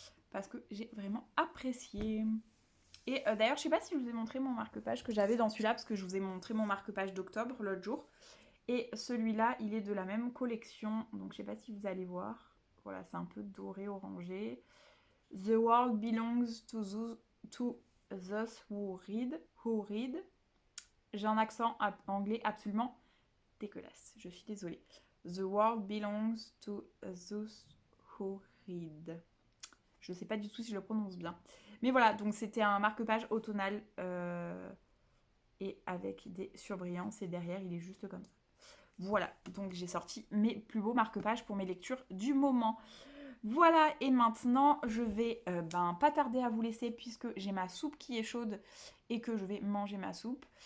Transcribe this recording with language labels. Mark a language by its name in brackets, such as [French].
[French] Parce que j'ai vraiment apprécié. Et d'ailleurs, je sais pas si je vous ai montré mon marque-page que j'avais dans celui-là, parce que je vous ai montré mon marque-page d'octobre l'autre jour. Et celui-là, il est de la même collection. Donc je sais pas si vous allez voir. Voilà, c'est un peu doré, orangé. [English] The world belongs to those who read. Who read. [French] J'ai un accent anglais absolument dégueulasse. Je suis désolée. [English] The world belongs to those who read. [French] Je ne sais pas du tout si je le prononce bien. Mais voilà, donc c'était un marque-page automnal et avec des surbrillances. Et derrière, il est juste comme ça. Voilà, donc j'ai sorti mes plus beaux marque-pages pour mes lectures du moment. Voilà, et maintenant, je vais pas tarder à vous laisser puisque j'ai ma soupe qui est chaude et que je vais manger ma soupe.